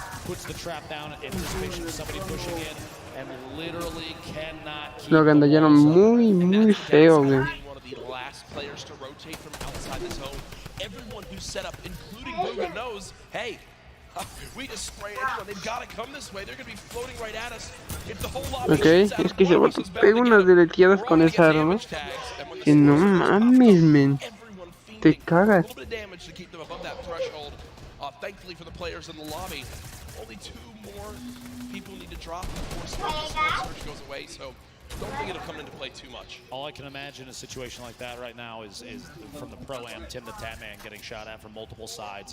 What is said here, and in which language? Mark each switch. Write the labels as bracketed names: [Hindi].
[English] Puts the trap down in anticipation of somebody pushing in. and literally cannot keep [Spanish] Lo gandallaron muy feo, güey. [English] One of the last players to rotate from outside the zone. Everyone who's set up, including Booga, knows, hey, we just spray anyone. They've got to come this way. They're going to be floating right at us. If the whole lobby [Spanish] Ok, es que se pega unas deleteadas con esa arma. Que no mames, men. Te cagas. [English] A little bit of damage to keep them above that threshold. Thankfully for the players in the lobby, only 2 more people need to drop before Surge goes away, so don't think it'll come into play too much. All I can imagine a situation like that right now is from the Pro-Am, Tim the Tatman getting shot at from multiple sides.